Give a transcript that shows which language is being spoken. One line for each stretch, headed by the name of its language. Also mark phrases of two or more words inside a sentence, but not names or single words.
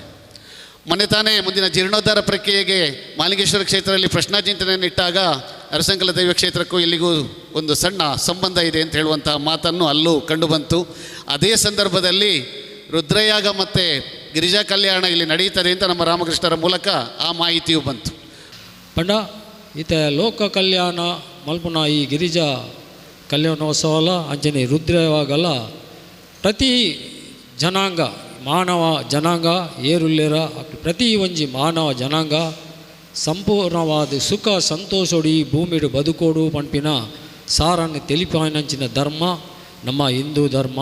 Kannada: ಮೊನ್ನೆ ತಾನೇ ಮುಂದಿನ ಜೀರ್ಣೋದ್ಧಾರ ಪ್ರಕ್ರಿಯೆಗೆ ಮಹಾಲಿಂಗೇಶ್ವರ ಕ್ಷೇತ್ರದಲ್ಲಿ ಪ್ರಶ್ನಾಚಿಂತನೆಯನ್ನು ಇಟ್ಟಾಗ ಅರಸಂಕಲ ದೈವ ಕ್ಷೇತ್ರಕ್ಕೂ ಇಲ್ಲಿಗೂ ಒಂದು ಸಣ್ಣ ಸಂಬಂಧ ಇದೆ ಅಂತ ಹೇಳುವಂತಹ ಮಾತನ್ನು ಅಲ್ಲೂ ಕಂಡುಬಂತು. ಅದೇ ಸಂದರ್ಭದಲ್ಲಿ ರುದ್ರಯಾಗ ಮತ್ತು ಗಿರಿಜಾ ಕಲ್ಯಾಣ ಇಲ್ಲಿ ನಡೆಯುತ್ತದೆ ಅಂತ ನಮ್ಮ ರಾಮಕೃಷ್ಣರ ಮೂಲಕ ಆ ಮಾಹಿತಿಯು ಬಂತು.
Tulu: ಪಂಡ ಈತ ಲೋಕ ಕಲ್ಯಾಣ ಮಲ್ಪುನ ಈ ಗಿರಿಜಾ ಕಲ್ಯಾಣೋತ್ಸವಲ ಅಂಚನೆ ರುದ್ರಯಾಗಲ್ಲ ಪ್ರತಿ ಜನಾಂಗ ಮಾನವ ಜನಾಂಗ ಏರುಲ್ಲೇರ ಪ್ರತಿ ಒಂಜಿ ಮಾನವ ಜನಾಂಗ ಸಂಪೂರ್ಣವಾದ ಸುಖ ಸಂತೋಷೋಡು ಈ ಭೂಮಿಡು ಬದುಕೋಡು ಪಂಪಿನ ಸಾರನ್ನು ತಿಳಿಪಾಯಿನಂಚಿನ ಧರ್ಮ ನಮ್ಮ ಹಿಂದೂ ಧರ್ಮ.